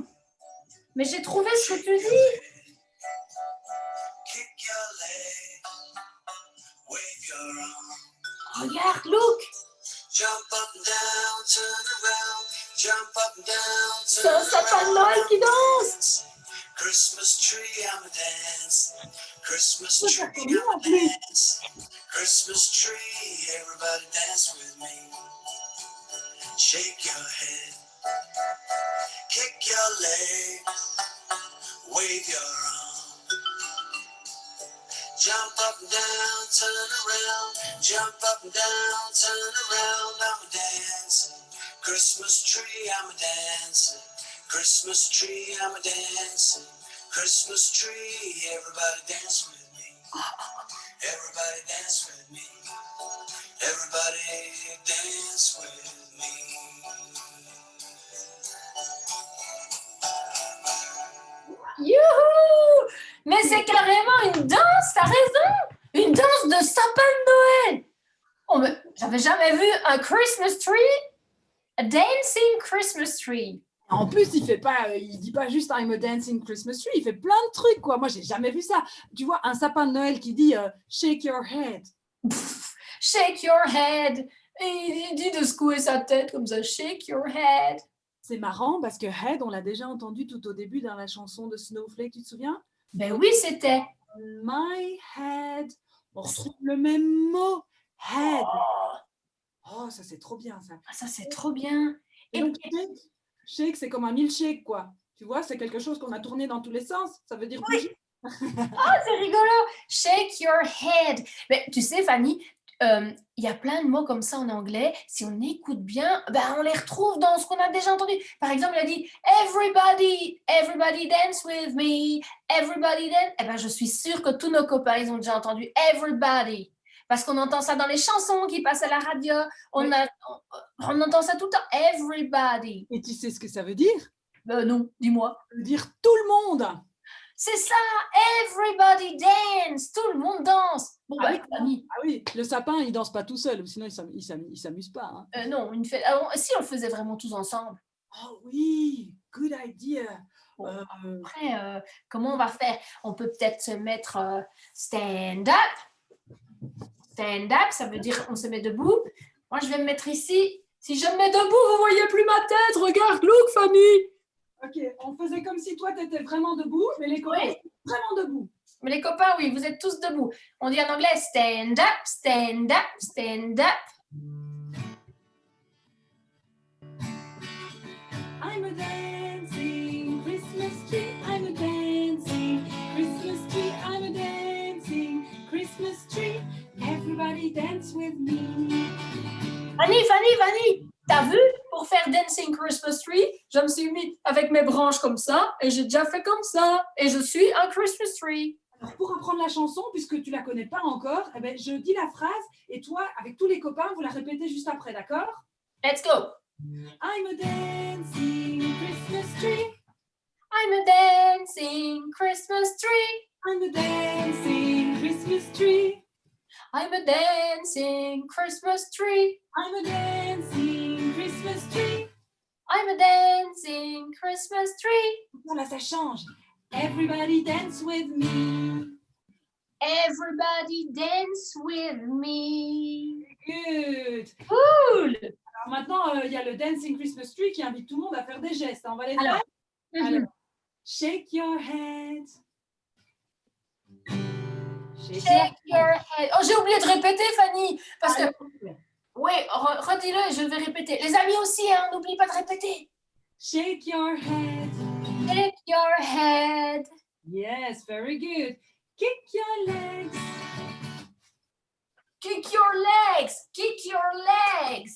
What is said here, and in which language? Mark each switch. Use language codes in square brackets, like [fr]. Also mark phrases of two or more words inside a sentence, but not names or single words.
[fr] Mais j'ai trouvé ce que tu dis. Regarde, look. C'est un sapin de Noël qui danse. [en] Christmas tree, I'm a dance. Christmas [fr] Ça [en] tree, [fr] fait mieux en [en] I'm a [fr] plus. [en] dance. Christmas tree, everybody dance with me. Shake your head, Kick your leg, wave your arm. Jump up and down, turn around. Jump up and down, turn around. I'm a dancing Christmas tree, I'm a dancing Christmas tree, I'm a dancing Christmas tree. Everybody dance with me. Everybody dance with me. Everybody dance with me. Youhou! [fr] Mais c'est carrément une danse, t'as raison! Une danse de sapin de Noël! Oh, mais j'avais jamais vu un [en] Christmas tree, a dancing Christmas tree. [fr] En plus, il dit pas juste [en] I'm a dancing Christmas tree, [fr] il fait plein de trucs, quoi. Moi, j'ai jamais vu ça. Tu vois, un sapin de Noël qui dit [en] shake your head. Shake your head. [fr] Et il dit de secouer sa tête comme ça, [en] shake your head. [fr] C'est marrant parce que head, on l'a déjà entendu tout au début dans la chanson de Snowflake, tu te souviens? Ben oui, c'était. [en] My head. [fr] On retrouve le même mot. Head. Oh, ça c'est trop bien ça. Ah, ça, c'est trop bien. Et donc, shake, c'est comme un milkshake, quoi. Tu vois, c'est quelque chose qu'on a tourné dans tous les sens. Ça veut dire bouger. C'est rigolo. [en] Shake your head. [fr] Mais tu sais, Fanny, il y a plein de mots comme ça en anglais. Si on écoute bien, ben, on les retrouve dans ce qu'on a déjà entendu. Par exemple, il a dit [en] everybody dance with me, everybody dance. [fr] Eh ben, je suis sûre que tous nos copains, ils ont déjà entendu everybody. Parce qu'on entend ça dans les chansons qui passent à la radio. On entend ça tout le temps. [en] Everybody. [fr] Et tu sais ce que ça veut dire? Non, dis-moi. Ça veut dire tout le monde. C'est ça, [en] everybody dance. [fr] Tout le monde danse. Bon, Ah bah, Fanny. Ah oui, le sapin, il danse pas tout seul, sinon il s'amuse pas. Hein. Non, si on le faisait vraiment tous ensemble. Oh oui, [en] good idea. [fr] Bon, après, comment on va faire? On peut peut-être se mettre [en] stand up. Stand up, [fr] ça veut dire on se met debout. Moi, je vais me mettre ici. Si je me mets debout, vous voyez plus ma tête. Regarde, look, Fanny. Ok, on faisait comme si toi, tu étais vraiment debout, mais les copains, étaient vraiment debout. Mais les copains, oui, vous êtes tous debout. On dit en anglais [en] stand up, stand up, stand up. I'm a dancing Christmas tree. I'm a dancing Christmas tree. I'm a dancing Christmas tree. Everybody dance with me. [fr] Fanny, t'as vu? Pour faire Dancing Christmas Tree, je me suis mis avec mes branches comme ça et j'ai déjà fait comme ça. Et je suis un [en] Christmas tree. [fr] Alors, pour apprendre la chanson, puisque tu la connais pas encore, eh ben, je dis la phrase et toi, avec tous les copains, vous la répétez juste après, d'accord? [en] Let's go. I'm a dancing Christmas tree. I'm a dancing Christmas tree. I'm a dancing Christmas tree. I'm a dancing Christmas tree. I'm a dancing Christmas tree. I'm a dancing Christmas tree. [fr] Voilà, ça change. [en] Everybody dance with me. Everybody dance with me. Good. Cool. [fr] Alors maintenant, il y a le Dancing Christmas Tree qui invite tout le monde à faire des gestes. On va les Alors. faire. Alors, [en] shake your head. Shake your head. [fr] Oh, j'ai oublié de répéter, Fanny. Parce que, oui, redis-le et je vais répéter. Les amis aussi, hein, n'oublie pas de répéter. [en] Shake your head. Shake your head. Yes, very good. Kick your legs. Kick your legs. Kick your legs.